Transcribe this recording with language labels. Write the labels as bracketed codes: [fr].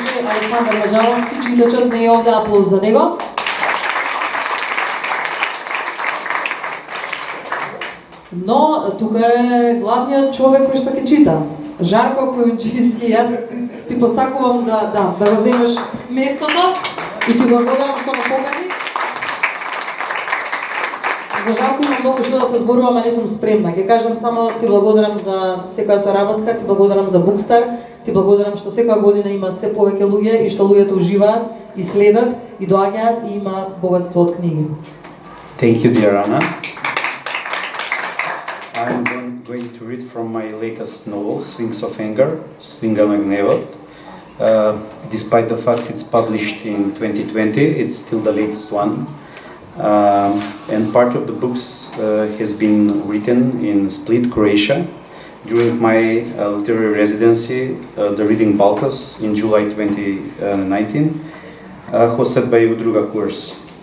[mk] Александър Маджаровски, читачът не е овде, аплауз за него. Но тука е главниот човек кој што ќе чита. Жарко Којунчиски, јас ти посакувам да го земеш местото и ти благодарам што ме покани. За Жарко имам многу што да се зборувам, не сум спремна. Ќе кажам само ти благодарам за секоја соработка, ти благодарам за BookStar, ти благодарам што секоја година има се повеќе луѓе и што луѓето уживаат и следат и доаѓаат и има богатство од книги. [en] Thank you, dear Anna. I'm going to read from my latest novel, Swings of Anger, Свинга на гневот. Despite the fact it's published in 2020, it's still the latest one. And part of the books has been written in Split, Croatia, during my literary residency, the Reading Balkans, in July 2019, hosted by Udruga Kurs.